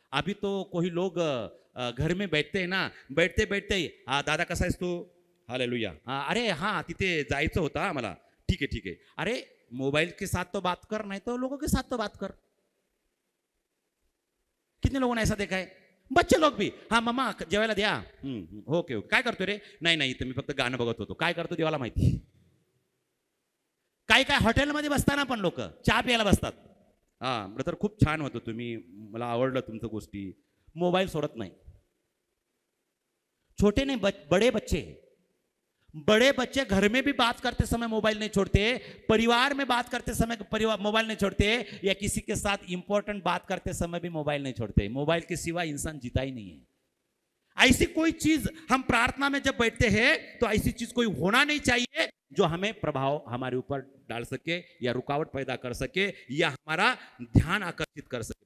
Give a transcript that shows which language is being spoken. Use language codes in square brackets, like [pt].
[hi] अभी तो कोई लोग घर में बैठते हैं ना, बैठते बैठते [mr] हा दादा कसा आहेस तू, [hi] हालेलुया, [mr] अरे हाँ तिथे जायचं होतं आम्हाला, [hi] ठीक है ठीक है। अरे मोबाइल के साथ तो बात कर, नहीं तो लोगों के साथ तो बात कर। कितने लोगों ने ऐसा देखा है? बच्चे लोग भी, [mr] हाँ मम्मा जेवायला द्या, ओके ओके, काय करतो रे, नाही नाही मी फक्त गाणं बघत होतो, काय करतो देवाला माहिती। काय काय हॉटेलमध्ये बसताना पण लोक चहा प्यायला बसतात, हा ब्रदर खूप छान होतं तुम्ही, मला आवडलं तुमचं गोष्टी, मोबाईल सोडत नाही। [hi] छोटे नहीं बड़े बच्चे घर में भी बात करते समय मोबाइल नहीं छोड़ते, परिवार में बात करते समय परिवार मोबाइल नहीं छोड़ते, या किसी के साथ इंपॉर्टेंट बात करते समय भी मोबाइल नहीं छोड़ते। मोबाइल के सिवा इंसान जीता ही नहीं है। ऐसी कोई चीज हम प्रार्थना में जब बैठते हैं तो ऐसी चीज कोई होना नहीं चाहिए जो हमें प्रभाव हमारे ऊपर डाल सके या रुकावट पैदा कर सके या हमारा ध्यान आकर्षित कर सके।